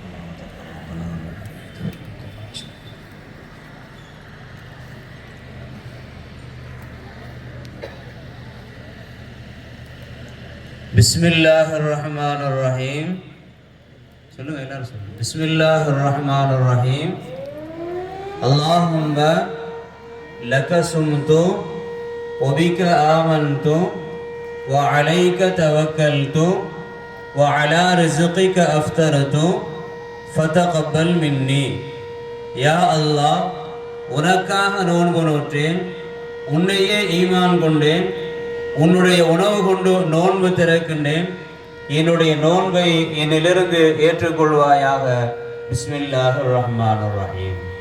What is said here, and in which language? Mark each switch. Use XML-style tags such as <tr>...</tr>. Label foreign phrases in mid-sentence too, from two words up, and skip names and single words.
<ar>بسم الله الرحمن الرحيم.</ar> <ta>சொல்லுங்க எல்லாரும் சொல்லுங்க.</ta> <ar>بسم الله الرحمن الرحيم. اللهم لك صمت وبك آمنت وعليك توكلت وعلى رزقك أفطرت فتقبل مني. يا الله,</ar> <ta>உனக்காக நோன்பு நோற்றேன், உன்னையே ஈமான் கொண்டேன், உன்னுடைய உணவு கொண்டு நோன்பு திறக்கின்றேன், என்னுடைய நோன்பை என்னிலிருந்து ஏற்றுக்கொள்வாயாக.</ta> <ar>بسم الله الرحمن الرحيم.</ar>